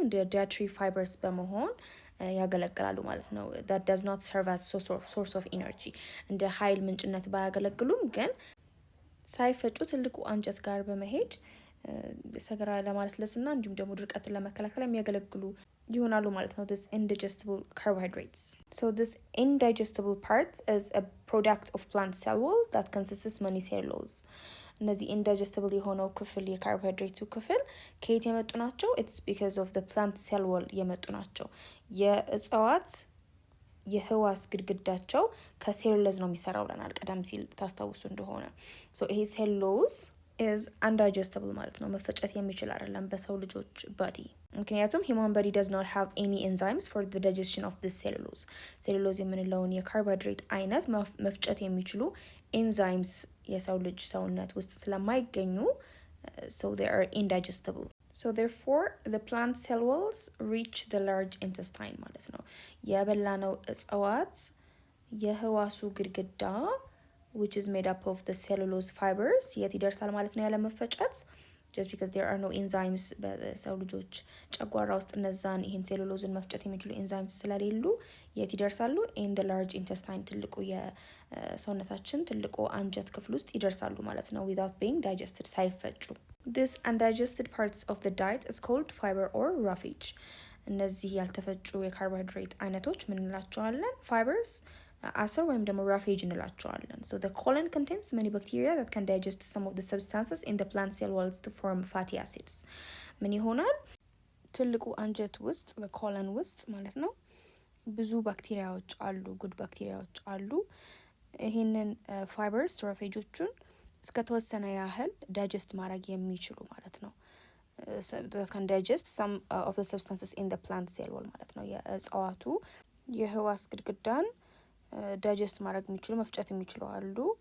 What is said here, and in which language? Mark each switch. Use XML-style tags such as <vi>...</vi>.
<am>እንደ dietary fibers በመሆን ያገለግላሉ ማለት ነው።</am> <en>that does not serve as source of energy።</en> <am>እንደ ኃይል ምንጭነት ባያገለግሉም ግን ሳይፈጩ ትልቁ አንጀት ጋር በመሄድ ሰገራ ለማለስለስና እንዲሁም ደግሞ ድርቀትን ለመከላከል የሚያገለግሉ ይሆናሉ ማለት ነው።</am> <en>this indigestible carbohydrates. So this indigestible part is a product of plant cell wall that consists many cellulose.</en> <am>እነዚህ indigestible የሆነው ክፍል የካርቦሃይድሬቱ ክፍል ከየት የመጡ ናቸው?</am> <en>It's because of the plant cell wall</en> <am>የመጡ ናቸው። የእጽዋት የህዋስ ግድግዳቸው ከሴሉሎዝ ነው የሚሰራው ብለናል ቀደም ሲል ታስታውሱ እንደሆነ። so ይሄ ሴሉሎዝ</am> <en>is undigestible</en> <am>ማለት ነው። መፈጨት የሚችል አይደለም በሰው ልጆች ባዲ። ምክንያቱም</am> <en>human body does not have any enzymes for the digestion of this cellulose።</en> <am>ሴሉሎዝ የምንለውን የካርቦሃይድሬት አይነት መፍጨት የሚችሉ ኤንዛይምስ የሰው ልጅ ሰውነት ውስጥ ስለማይገኙ</am> <en>so they are indigestible. So therefore the plant cell walls reach the large intestine</en> <am>ማለት ነው። የበላነው እጽዋት የህዋሱ ግድግዳ</am> <en>which is made up of the cellulose fibers</en> <am>የት ይደርሳል ማለት ነው ያለ መፈጨት</am> <en>just because there are no enzymes</en> <am>በሰው ልጆች ጨጓራ ውስጥ እነዛን ይሄን ሴሉሎዝን መፍጨት የሚችሉ ኤንዛይምስ ስለሌሉ የት ይደርሳሉ?</am> <en>in the large intestine</en> <am>ትልቁ የሰውነታችን ትልቁ አንጀት ክፍል ውስጥ ይደርሳሉ ማለት ነው</am> <en>without being digested</en> <am>ሳይፈጩ።</am> <en>This undigested parts of the diet is called fiber or roughage።</en> <am>እነዚህ ያልተፈጩ የካርቦሃይድሬት አይነቶች ምን እንላቸዋለን?</am> <en>fibers</en> <am>አሰር ወይም ደግሞ</am> <en>roughage እንላቸዋለን። so the colon contains many bacteria that can digest some of the substances in the plant cell walls to form fatty acids።</en> <am>ምን ይሆናል? ትልቁ አንጀት ውስጥ በኮለን ውስጥ ማለት ነው ብዙ ባክቴሪያዎች አሉ፣ ጉድ ባክቴሪያዎች አሉ። ይሄንን ፋይበርስ ራፌጆቹን እስከተወሰነ ያህል ዳይጀስት ማድረግ የሚችሉ ማለት ነው</am> <en>that can digest some of the substances in the plant cell wall</en> <am>ማለት ነው። የእጽዋቱ የህዋስ ግድግዳን ዳይጀስት ማድረግ የሚችሉ መፍጨት የሚችሉ አሉ፣</am>